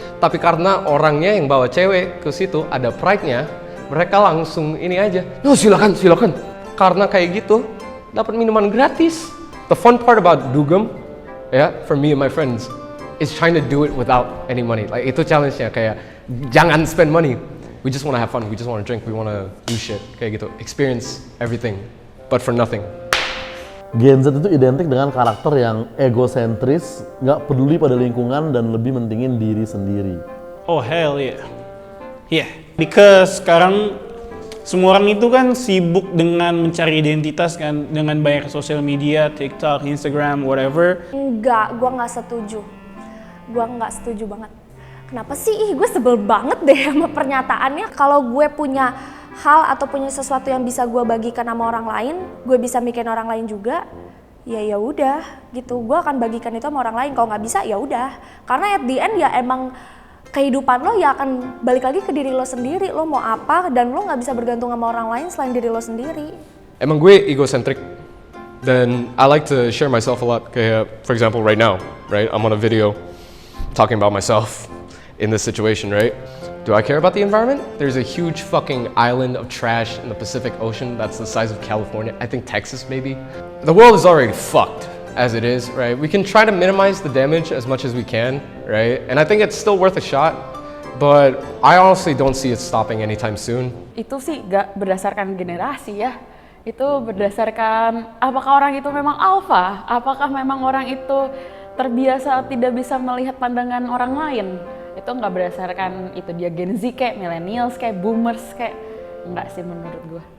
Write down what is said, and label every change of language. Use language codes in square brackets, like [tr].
[id] Tapi karena orangnya yang bawa cewek ke situ, ada pride-nya, mereka langsung ini aja, silakan. Karena kayak gitu, dapat minuman gratis. [en] The fun part about dugem, for me and my friends, is trying to do it without any money. Like [id] itu challenge-nya, kayak jangan [en] spend money. We just want to have fun. We just want to drink. We want to do shit. [id] Kayak gitu. [en] Experience everything, but for nothing. [id] Gen Z itu identik dengan karakter yang egosentris, nggak peduli pada lingkungan dan lebih mentingin diri sendiri. [en] Oh hell yeah. Yeah, because sekarang [id] semua orang itu kan sibuk dengan mencari identitas kan, dengan banyak sosial media, TikTok, Instagram, whatever. Enggak, gue nggak setuju. Gue nggak setuju banget. Kenapa sih? Gue sebel banget deh sama pernyataannya. Kalau gue punya hal atau punya sesuatu yang bisa gue bagikan sama orang lain, gue bisa mikirin orang lain juga. Ya udah, gitu. Gue akan bagikan itu sama orang lain. Kalau nggak bisa, ya udah. Karena [en] at the end [id] ya emang kehidupan lo ya akan balik lagi ke diri lo sendiri. Lo mau apa dan lo nggak bisa bergantung sama orang lain selain diri lo sendiri. Emang gue egocentric. [en] Then I like to share myself a lot. Kayak, for example, right now, right? I'm on a video talking about myself in this situation, right? Do I care about the environment? There's a huge fucking island of trash in the Pacific Ocean that's the size of California. I think Texas, maybe. The world is already fucked as it is, right? We can try to minimize the damage as much as we can, right? And I think it's still worth a shot, but I honestly don't see it stopping anytime soon. [id] Itu sih gak berdasarkan generasi ya. Itu berdasarkan apakah orang itu memang alpha, apakah memang orang itu terbiasa tidak bisa melihat pandangan orang lain. Itu nggak berdasarkan itu dia Gen Z kayak millennials kayak boomers kayak, nggak sih menurut gue.